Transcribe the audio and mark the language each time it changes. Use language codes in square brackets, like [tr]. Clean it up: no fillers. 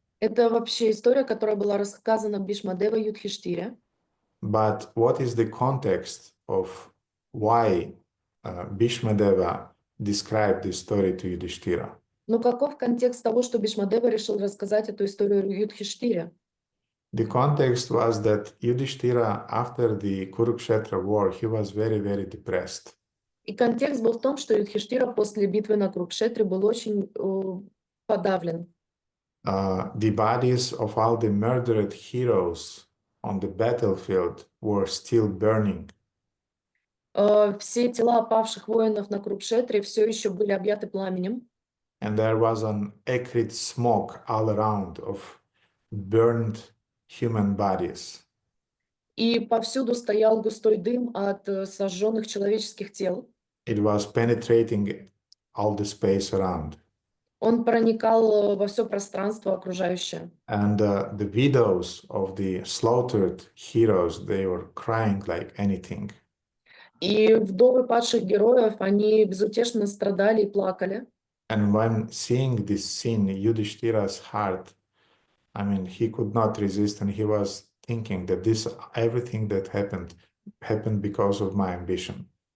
[ru] Это вообще история, которая была рассказана Бишмадевой Юдхиштире. [en] But what is the context of why Bhishma Deva described this story to Yudhishthira? [ru] Но каков контекст того, что Бишмадева решил рассказать эту историю Юдхиштире? [en] The context was that Yudhishthira, after the Kurukshetra war, he was very, very depressed. [ru] И контекст был в том, что Юдхиштира после битвы на Курукшетре был очень подавлен. [en] The bodies of all the murdered heroes on the battlefield were still burning. [ru] Все тела павших воинов на Курукшетре все еще были объяты пламенем. [en] And there was an acrid smoke all around of burned human bodies. [ru] И повсюду стоял густой дым от сожженных человеческих тел. [en] It was penetrating all the space around. [ru] Он проникал во все пространство окружающее. [en] And the widows of the slaughtered heroes, they were crying like anything. [ru] И вдовы падших героев, они безутешно страдали и плакали. [en] And when seeing this scene, Yudhishthira's heart, I mean, he could not resist, and he was thinking that everything that happened because of my ambition.